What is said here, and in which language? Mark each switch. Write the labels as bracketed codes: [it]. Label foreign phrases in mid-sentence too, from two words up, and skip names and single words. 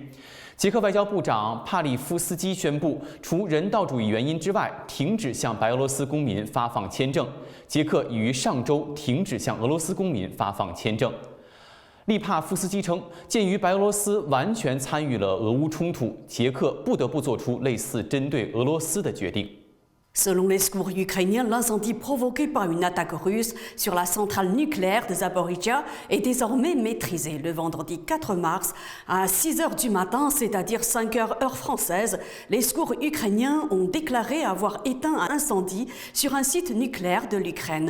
[zh] 捷克外交部长帕利夫斯基宣布，除人道主义原因之外，停止向白俄罗斯公民发放签证。捷克已于上周停止向俄罗斯公民发放签证。利帕夫斯基称，鉴于白俄罗斯完全参与了俄乌冲突，捷克不得不做出类似针对俄罗斯的决定。 [fr] Selon les secours ukrainiens, l'incendie provoqué par une attaque russe sur la centrale nucléaire de Zaporijia est désormais maîtrisé. Le vendredi 4 mars, à 6 h du matin, c'est-à-dire 5 h heure française, les secours ukrainiens ont déclaré avoir éteint un incendie sur un site nucléaire de l'Ukraine.